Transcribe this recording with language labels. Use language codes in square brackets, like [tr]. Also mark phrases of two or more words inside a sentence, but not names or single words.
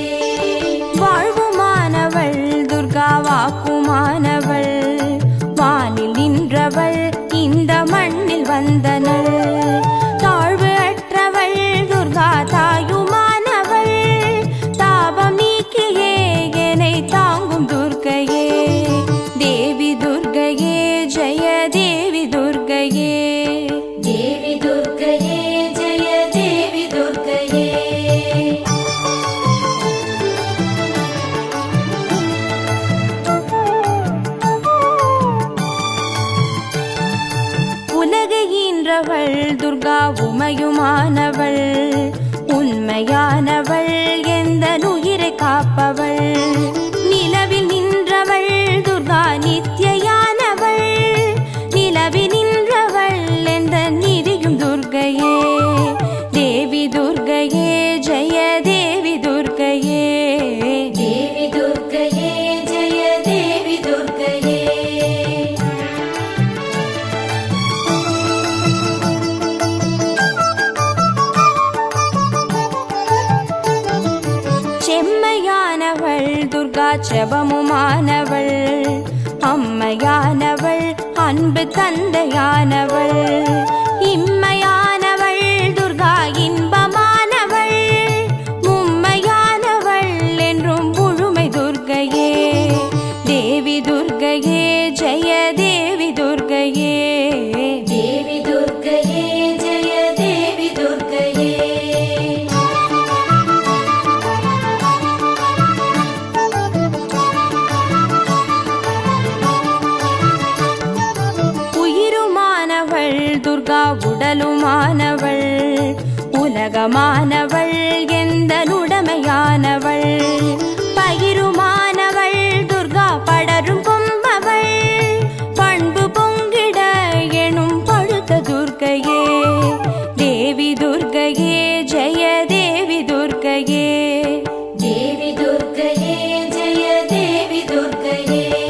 [ta] வாழ்வுமானவள் துர்கா வாக்குமானவள் வானில் நின்றவள் இந்த மண்ணில் வந்தனள் தாழ்வு அற்றவள் துர்கா தாயுமானவள் தாபம் நீக்கியே என்னை தாங்கும் துர்கையே தேவி துர்கையே ஜெய தேவி துர்கையே. [sa] देवी दुर्गये जय देवी दुर्गये. [ta] உலகை ஈன்றவள் துர்கா உமையுமானவள் உண்மையானவள் எந்த உயிரை காப்பவள் நிலவில் நின்றவள் துர்கா நித்யானவள் நிலவில் நின்றவள் எந்த நிதியும் துர்கையே தேவி துர்கையே ஜெய தேவி துர்கையே. [sa] देवी दुर्गये जय देवी दुर्गये. [ta] செம்மையானவள் துர்கா செபமுமானவள் அம்மையானவள் அன்பு தந்தையானவள் இம்மையானவள் துர்கா இன்பமானவள் மும்மையானவள் என்றும் முழுமை துர்கையே தேவி துர்கையே ஜெய தேவி துர்கையே. [sa] देवी दुर्गये जय देवी दुर्गये. [ta] உயிருமானவள் துர்கா உடலுமானவள் உலகமானவள் எந்த உடமையானவள் பயிருமானவள் துர்கா படரும் கொம்பவள் பண்பு பொங்கிட எனும் பழுத்த துர்கையே தேவி துர்கையே ஜெய தேவி துர்கையே. [sa] देवी दुर्गये जय देवी दुर्गये.